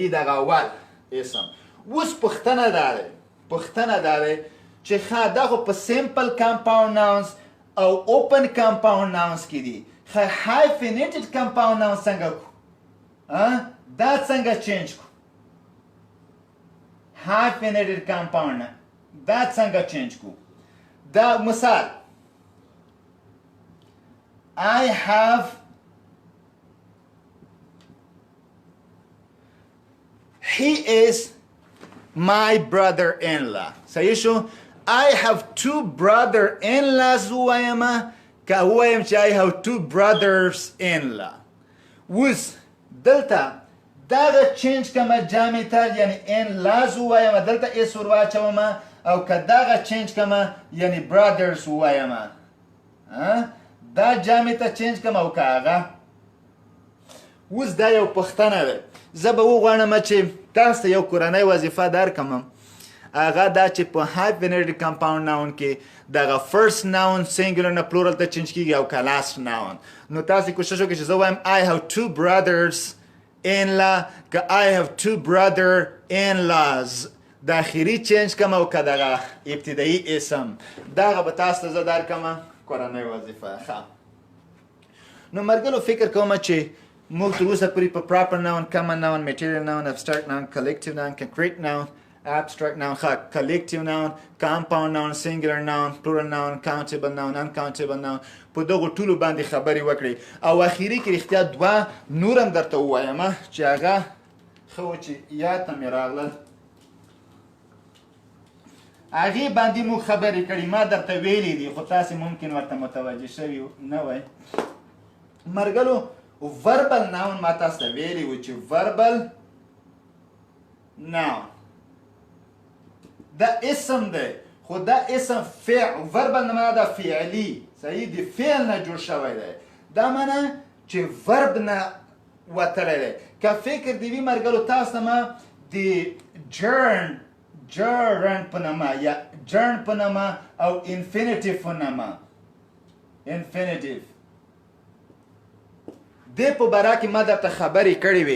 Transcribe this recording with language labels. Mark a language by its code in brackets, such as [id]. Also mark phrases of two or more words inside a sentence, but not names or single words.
[ps] دغه اول اسم اوس پوښتنه دا دی چې ښه دا خو په [en] simple compound nouns [ps] او [en] open compound nouns [ps] کې دي ښه [en] hyphenated compound nouns [ps] څنګه کړو دا څنګه چینج کړو [en] hyphenated compound [ps] دا څنګه چینج کړو دا مثال [en] I have he is my brother-in-law. [ps] صحیح شو [en] I have 2 brother-in-laws [ps] وایم که وایم چې [en] I have 2 brothers-in-law [ps] اوس دلته دغه چینج کومه جامع ته یعنی in-laws وایم دلته اس ور واچوم او که دغه چینج کومه یعنی brothers وایم دا جامع ته چینج کوم او که هغه اوس دا یو پوښتنه ده زه به وغواړم چې تاسو ته یو کورنۍ وظیفه درکړم هغه دا چې په [en] hyphenated compound noun [ps] کې دغه [en] first noun singular [ps] نه plural ته چینج کیږي او که [en] last noun [ps] نو تاسو کوشش وکړئ چې زه وایم [en] I have 2 brothers in-law [ps] که [en] I have 2 brother-in-laws [ps] د اخري چینج کوم او که دغه ابتدایي اسم دغه به تاسو ته زه درکړم کورنۍ وظیفه ښه نو مرګلو فکر کوم چې موږ تر اوسه پورې په [en] proper noun, common noun, material noun, abstract noun, collective noun, concrete noun, abstract noun, collective noun, compound noun, singular noun, plural noun, countable noun, uncountable noun [ps] په دغو ټولو باندې خبرې وکړئ او اخري کې رښتیا 2 نور هم درته ووایم چې هغه ښه و چې یاد ته مې راغلل هغې باندې موږ خبرې کړي ما درته ویلي دي خو تاسې ممکن ورته متوجه شوي نه وای مرګلو [en] verbal noun [ps] ما تاسو ته ویلي و چې [en] verbal noun [ps] دا اسم دی خو دا اسم فعل verbal نه معنا دا فعلي صحیح دی فعل نه جوړ شوی دی دا معنا چې ورب نه وتلی دی. که فکر دې وي مرګلو تاسو ته ما د جرن په نامه یا جرن په نامه او انفینیټیو په نامه انفینیټیو دې په باره کې ما درته خبرې کړې وې.